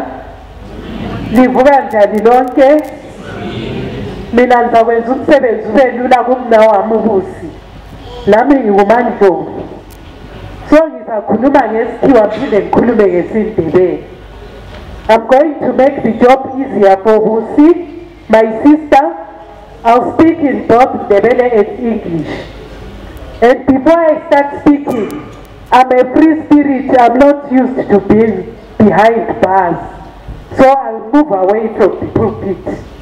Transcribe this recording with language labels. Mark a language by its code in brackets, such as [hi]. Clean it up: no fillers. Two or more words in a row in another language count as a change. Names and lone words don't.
[nd] Livuka njani lonke. Mina ngizakwenza umsebenzi ube lula kumna wami ubusi. Nami ngingumandlovu. So ngizakhuluma ngesikhiwa phinde ngikhulume ngesindebele. [en] I'm going to make the job easier for Busi, my sister. I'll speak in both Ndebele and English. And before I start speaking, I'm a free spirit. I'm not used to being behind bars. So I'll move away from the pulpit.